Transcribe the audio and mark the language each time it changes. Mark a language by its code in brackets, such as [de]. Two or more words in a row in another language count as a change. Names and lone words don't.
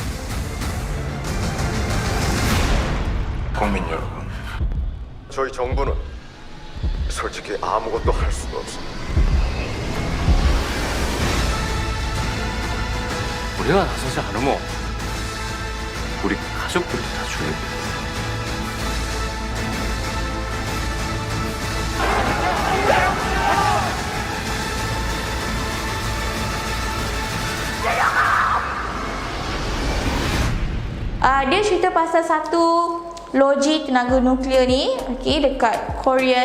[ko] 국민 여러분, 저희 정부는 솔직히 아무것도 할 수가 없습니다. 우리가 나서지 않으면 우리 가족들이 다 죽는 거야. [ms] Dia cerita pasal satu loji tenaga nuklear ni, okey, dekat Korean.